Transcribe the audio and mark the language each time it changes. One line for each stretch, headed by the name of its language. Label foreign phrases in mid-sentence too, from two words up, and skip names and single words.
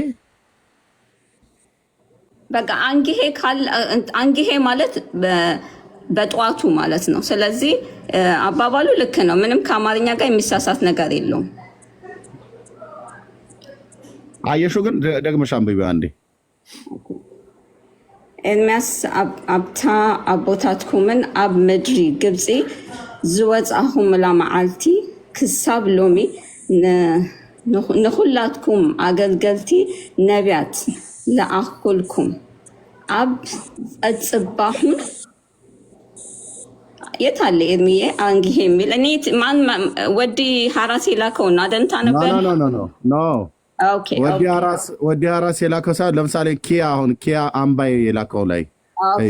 Amharic: በቃ አንግሄ ማለት በጠዋቱ ማለት ነው። ስለዚህ አባባሉ ልክ ነው። ምንም ከአማርኛ ጋር የሚሳሳት ነገር የለውም። አየሹ ግን ደግመሽ አንብቢው አንዴ።
Tigrinya: ኤርምያስ አብታ አቦታትኩምን አብ ምድሪ ግብፂ ዝወፅአኹም መዓልቲ ክሳብ ሎሚ ንኩላትኩም አገልገልቲ ነቢያት ለአኩልኩም አብ ጸጽባሁን
Amharic: የታለ ኤርሚዬ አንግሄ የሚል እኔ ማን ወዲ ሀራስ የላከው ነው አደንታ ነበር። ኖ ወዲ ሀራስ የላከው ሳይሆን ለምሳሌ ኪያ አምባይ የላከው ላይ እዩ።